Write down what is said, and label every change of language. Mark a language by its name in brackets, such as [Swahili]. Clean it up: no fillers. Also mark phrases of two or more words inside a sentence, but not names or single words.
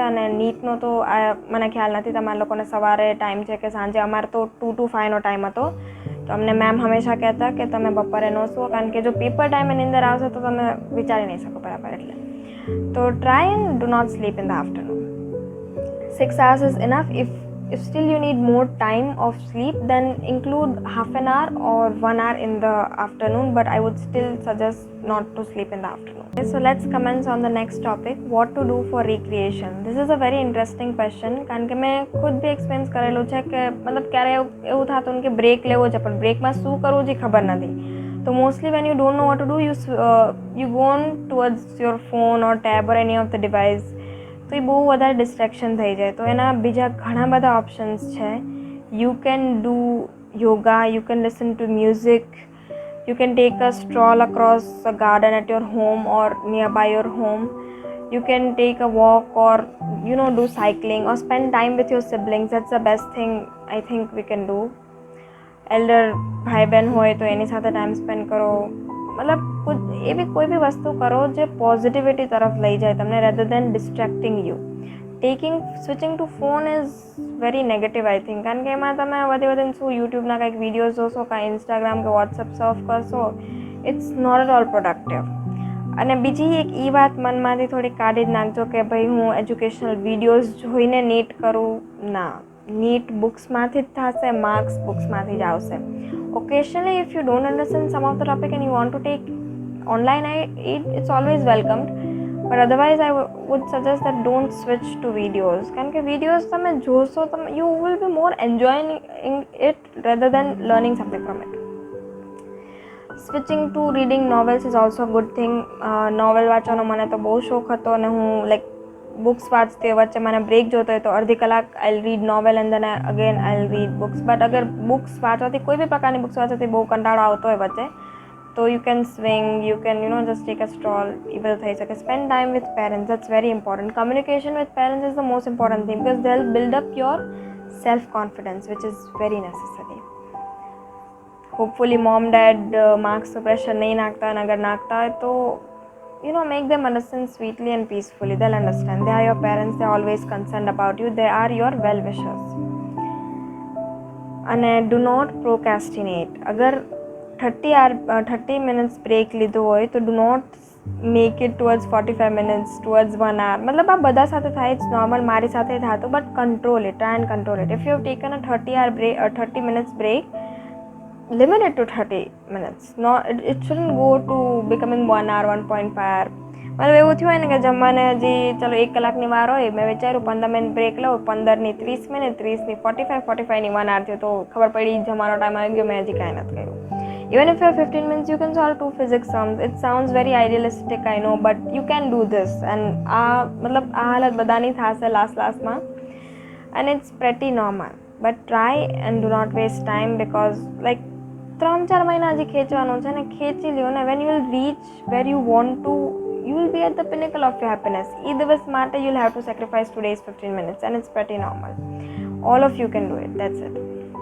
[Gujarati] અને નીટનો તો મને ખ્યાલ નથી તમારા લોકોને સવારે ટાઈમ છે કે સાંજે. અમારે તો 2 to 5નો ટાઈમ હતો. તો અમને મેમ હંમેશા કહેતા કે તમે બપોરે ન સુવો, કારણ કે જો પેપર ટાઈમે નીંદર આવશે તો તમે વિચારી નહીં શકો બરાબર. એટલે તો [English] try and do not sleep in the afternoon. 6 hours is enough. If still you need more time of sleep, then include half an hour or 1 hour in the afternoon, but I would still suggest not to sleep in the afternoon. Okay, so let's commence on the next topic, what to do for recreation. This is a very interesting question, [Gujarati] કારણ કે મેં ખુદ બી એક્સપિરિયન્સ કરેલું છે કે મતલબ ક્યારે એવું થતું કે બ્રેક લેવો છે પણ બ્રેકમાં શું કરવું છે ખબર નથી. [English] તો mostly when you don't know what to do, you go on towards your phone or tab or any of the device. [Gujarati] તો એ બહુ વધારે ડિસ્ટ્રેક્શન થઈ જાય. તો એના બીજા ઘણા બધા ઓપ્શન્સ છે. [English] you can do yoga, you can listen to music, you can take a stroll across a garden at your home or near by your home ઓર નિયર બાય યોર હોમ. You can take a walk or do cycling or spend time with your siblings. That's the best thing I think we can do. [Gujarati] Elder ભાઈ બહેન હોય તો એની સાથે ટાઈમ સ્પેન્ડ કરો. મતલબ એવી કોઈ બી વસ્તુ કરો જે પોઝિટિવિટી તરફ લઈ જાય તમને, [English] rather than distracting you. switching to phone is very negative I think, [Gujarati] કારણ કે એમાં તમે વધીને શું યુટ્યુબના કંઈક વિડીયોઝ જોશો, કાંઈ ઇન્સ્ટાગ્રામ કે વોટ્સઅપ સર્ફ કરશો. [English] it's not at all productive. [Gujarati] અને બીજી એક એ વાત મનમાંથી થોડી કાઢી જ નાખજો કે ભાઈ હું એજ્યુકેશનલ વિડીયોઝ જોઈને નીટ કરું. ના, નીટ બુક્સમાંથી જ થશે, માર્ક્સ બુક્સમાંથી જ આવશે. [English] Occasionally, if you don't understand some of the topic and you want to take online, it's always welcomed. But otherwise, I would suggest that don't switch to videos. [Gujarati] કારણ કે videos તમે જોશો, [English] you will be more enjoying it rather than learning something from it. Switching to reading novels is also a good thing. [Gujarati] નોવેલ વાંચવાનો મને તો બહુ શોખ હતો અને હું [English] like books [Gujarati] વાંચતી, વચ્ચે મને બ્રેક જોતો હોય તો અડધી કલાક [English] I read novel and then again I read books. [Gujarati] બટ અગર બુક્સ વાંચવાથી કોઈ બી પ્રકારની બુક્સ વાંચવાથી બહુ કંટાળો આવતો હોય વચ્ચે, તો [English] you can swing, you can just take a stroll. [Gujarati] એ બધું થઈ શકે. [English] spend time with parents, that's very important. communication with parents is the most important thing because they will build up your self confidence which is very necessary. [Gujarati] હોપફુલી મોમ ડેડ માર્ક્સ પર પ્રેશર નહીં નાખતા, અને અગર નાખતા હોય તો [English] make them understand sweetly and peacefully. They'll understand. They are your parents. They're always concerned about you. They are your well-wishers. And do not procrastinate. Agar 30 minutes break [Gujarati] લીધો હોય તો [English] do not make it towards 45 minutes, towards 1 hour. [Gujarati] મતલબ આ બધા સાથે થાય, [English] it's normal, [Gujarati] મારી સાથે થતું, [English] but control it. Try and control it. If you have taken a 30 minutes break, limit it to 30 minutes. It shouldn't go to becoming 1 hour, 1.5 hour. [Gujarati] મતલબ એવું થયું હોય ને કે જમવાને હજી ચલો 1 કલાકની વાર હોય, મેં વિચાર્યું 15 મિનિટ બ્રેક લઉં, 15ની 30 મિનિટ, 30ની 45ની 1 hour થયું, તો ખબર પડી જમવાનો ટાઈમ આવી ગયો, મેં હજી કાંઈ નથી કર્યું. [English] Even if you have 15 minutes, you can solve 2 physics sums. It sounds very idealistic, I know, but you can do this. [Gujarati] And મતલબ આ હાલત બધાની થશે લાસ્ટમાં, [English] and it's pretty normal. But try and do not waste time because like [Gujarati] 3-4 મહિના હજી ખેંચવાનું છે ને, ખેંચી લ્યો ને. [English] when you will reach where you want to, you will be at the pinnacle of your happiness. [Gujarati] એ દિવસ માટે [English] you'll have to sacrifice today's 15 minutes and it's pretty normal. All of you can do it. That's it.